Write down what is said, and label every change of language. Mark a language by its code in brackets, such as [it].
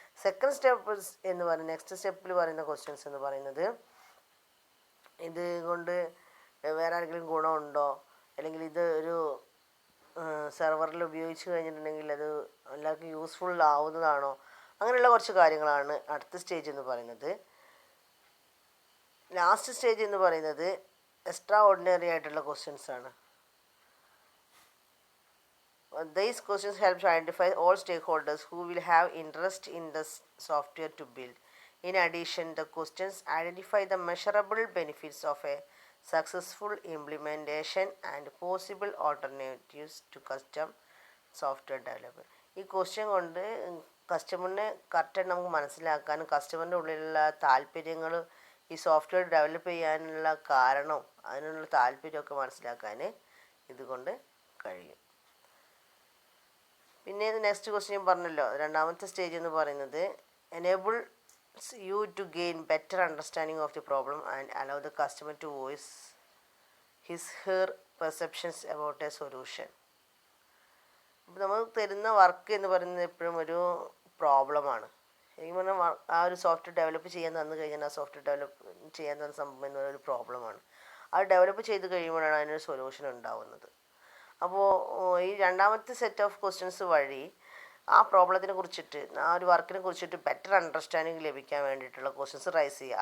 [ml] Second step എന്ന് പറയുന്നത് next സ്റ്റെപ്പിൽ പറയുന്ന ക്വസ്റ്റ്യൻസ് എന്ന് പറയുന്നത് ഇത് കൊണ്ട് വേറെ ആർക്കെങ്കിലും ഗുണമുണ്ടോ, അല്ലെങ്കിൽ ഇത് ഒരു സെർവറിൽ ഉപയോഗിച്ച് കഴിഞ്ഞിട്ടുണ്ടെങ്കിൽ അത് എല്ലാവർക്കും യൂസ്ഫുൾ ആവുന്നതാണോ, അങ്ങനെയുള്ള കുറച്ച് കാര്യങ്ങളാണ് അടുത്ത സ്റ്റേജ് എന്ന് പറയുന്നത്. ലാസ്റ്റ് സ്റ്റേജ് എന്ന് പറയുന്നത് എക്സ്ട്രാ ഓർഡിനറി ആയിട്ടുള്ള ക്വസ്റ്റ്യൻസ് ആണ്. [en] These questions help to identify all stakeholders who will have interest in the software to build. In addition, the questions identify the measurable benefits of a successful implementation and possible alternatives to custom software development. [ml] ഈ question കൊണ്ട് കസ്റ്റമറിനെ കറക്റ്റായിട്ട് നമുക്ക് മനസ്സിലാക്കാനും കസ്റ്റമറിൻ്റെ ഉള്ളിലുള്ള താല്പര്യങ്ങൾ, ഈ software develop ചെയ്യാനുള്ള കാരണവും അതിനുള്ള താല്പര്യമൊക്കെ മനസ്സിലാക്കാൻ ഇതുകൊണ്ട് കഴിയും. പിന്നെ നെക്സ്റ്റ് ക്വസ്റ്റ്യൻ പറഞ്ഞല്ലോ, രണ്ടാമത്തെ സ്റ്റേജ് എന്ന് പറയുന്നത് [en] enables you to gain better understanding of the problem and allow the customer to voice his/her perceptions about a solution. [ml] അപ്പോൾ നമ്മൾ തരുന്ന വർക്ക് എന്ന് പറയുന്നത് എപ്പോഴും ഒരു പ്രോബ്ലമാണ്. ശരിക്കും പറഞ്ഞാൽ ആ ഒരു സോഫ്റ്റ്വെയർ ഡെവലപ്പ് ചെയ്യാൻ തന്നു കഴിഞ്ഞാൽ ആ സോഫ്റ്റ്വെയർ ഡെവലപ്പ് ചെയ്യാൻ തന്ന സംഭവം എന്ന് പറയുന്ന ഒരു പ്രോബ്ലമാണ്. അത് ഡെവലപ്പ് ചെയ്ത് കഴിയുമ്പോഴാണ് അതിനൊരു സൊല്യൂഷൻ ഉണ്ടാവുന്നത്. അപ്പോൾ ഈ രണ്ടാമത്തെ സെറ്റ് ഓഫ് ക്വസ്റ്റ്യൻസ് വഴി ആ പ്രോബ്ലത്തിനെ കുറിച്ചിട്ട്, ആ ഒരു വർക്കിനെ കുറിച്ചിട്ട് ബെറ്റർ അണ്ടർസ്റ്റാൻഡിങ് ലഭിക്കാൻ വേണ്ടിയിട്ടുള്ള ക്വസ്റ്റ്യൻസ് റൈസ് ചെയ്യുക.